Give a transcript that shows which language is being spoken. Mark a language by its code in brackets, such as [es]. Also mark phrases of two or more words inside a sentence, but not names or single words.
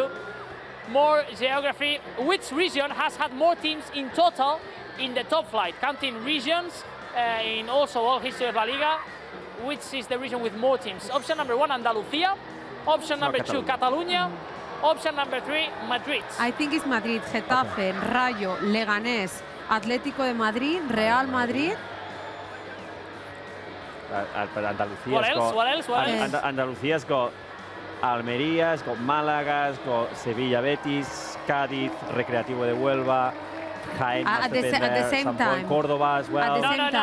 [en] More geography. Which region has had more teams in total in the top flight? Counting regions in also all history of La Liga. Which is the region with more teams? Option number 1, Andalucía. Option number 2, Catalunya. Option number 3, Madrid. I think it's Madrid, Getafe, Rayo, Leganés, Atlético de Madrid, Real Madrid. But Andalucia's What else? got. What else? What else? Andalucia's got Almería, it's got Málaga, it's got Sevilla, Betis, Cádiz, Recreativo de Huelva, Jaén must At have the been sa- at the there, same San time. Córdoba as well. the No, same no,